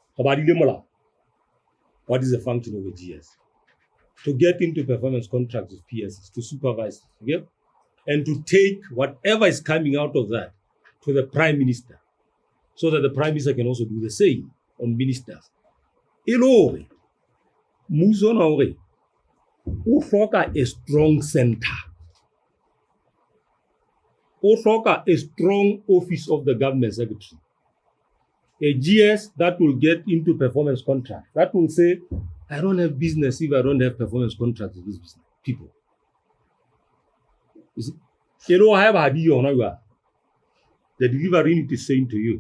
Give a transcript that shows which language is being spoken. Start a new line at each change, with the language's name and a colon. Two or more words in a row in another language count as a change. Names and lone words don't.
English: What is the function of a GS? To get into performance contracts with PSs, to supervise, okay? And to take whatever is coming out of that to the Prime Minister, so that the Prime Minister can also do the same on ministers.
Southern Sotho: E le hore mmuso ona hore o hloka
English: a strong center.
Southern Sotho: O hloka
English: a strong office of the government secretary. A GS that will get into performance contract. That will say, I don't have business if I don't have performance contracts with these business people. You see, you don't have idea on how the delivery unit is saying to you.